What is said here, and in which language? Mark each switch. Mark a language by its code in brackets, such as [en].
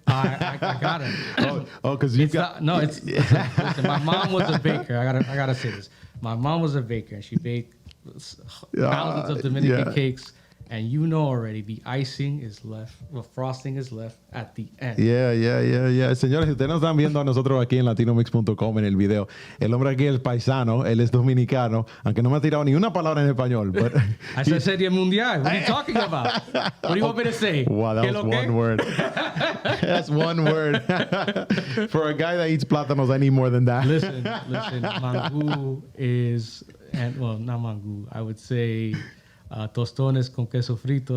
[en] I got it. Because you've got... Listen, my mom was a baker. I gotta say this. My mom was a baker and she baked thousands of Dominican cakes, and already the icing is left, the frosting is left at the end. Yeah. [es] Señores, si ustedes nos están viendo a nosotros aquí en latinomix.com en el video, el hombre aquí es paisano, él es dominicano, aunque no me ha tirado ni una palabra en español. [en] But I said Serie Mundial. What are you talking about? What do you want me to say? Wow, that was one word. That's one word. For a guy that eats plátanos, I need more than that. Listen, mangú is... not mangú. I would say tostones con queso frito.